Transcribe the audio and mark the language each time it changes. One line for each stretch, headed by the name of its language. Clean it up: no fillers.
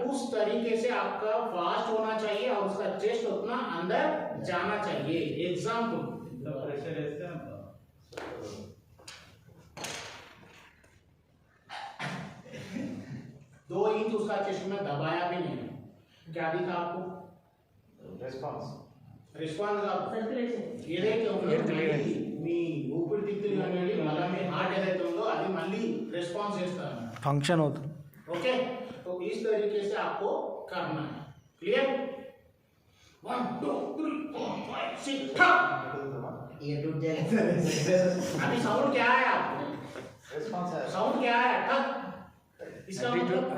Hindi: उस तरीके से आपका फास्ट होना चाहिए और उसका चेस्ट उतना अंदर जाना चाहिए। एग्जाम्पल, प्रेशर ऐसे ना 2 इंच उसका चेस्ट में दबाया भी नहीं, क्या दिखा आपको?
Telugu: रिस्पांस ఏదైతే ఉందో మీ ఊపిరితిత్తులు అనేది మళ్ళీ మీ హార్ట్ ఏదైతే ఉందో అది మళ్ళీ రెస్పాన్స్ చేస్తారు।
Hindi: फंक्शन होता है। ओके, तो इस तरीके से आपको करना है। क्लियर? 1 2 3 4 5 6 ये टूट जाएगा। अभी साउंड क्या है आपको? रिस्पॉन्स है। साउंड क्या है? ठक। इसका मतलब